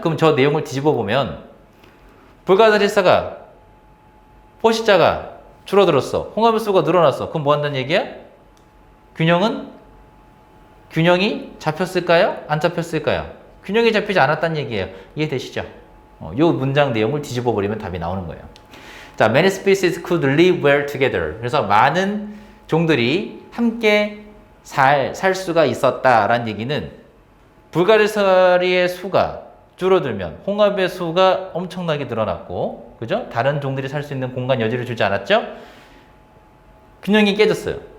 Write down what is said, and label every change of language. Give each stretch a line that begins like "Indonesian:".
Korean: 그럼 저 내용을 뒤집어 보면 불가사리수가, 포식자가 줄어들었어. 홍합의 수가 늘어났어. 그럼 뭐 한다는 얘기야? 균형이 잡혔을까요? 안 잡혔을까요? 균형이 잡히지 않았다는 얘기예요. 이해되시죠? 이 문장 내용을 뒤집어 버리면 답이 나오는 거예요.
English: 자, many species could live well together.
Korean: 그래서 많은 종들이 함께 살 수가 있었다라는 얘기는 불가사리의 수가 줄어들면 홍합의 수가 엄청나게 늘어났고, 그죠? 다른 종들이 살 수 있는 공간 여지를 주지 않았죠? 균형이 깨졌어요.